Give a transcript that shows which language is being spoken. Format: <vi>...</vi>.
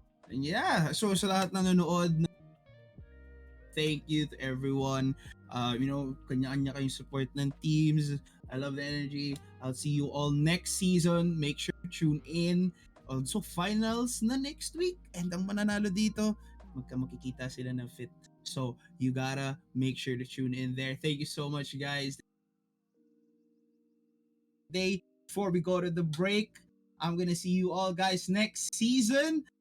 <en>Yeah, so sa lahat na nanonood, thank you to everyone.</en> <tl>Kanya-kanya kayong support ng teams.</tl> <en>I love the energy. I'll see you all next season. Make sure to tune in. Also, finals na next week.</en> <tl>And ang mananalo dito, makikita sila ng fit.</tl> <en>So, you gotta make sure to tune in there. Thank you so much, guys. Before we go to the break, I'm gonna see you all guys next season.</en>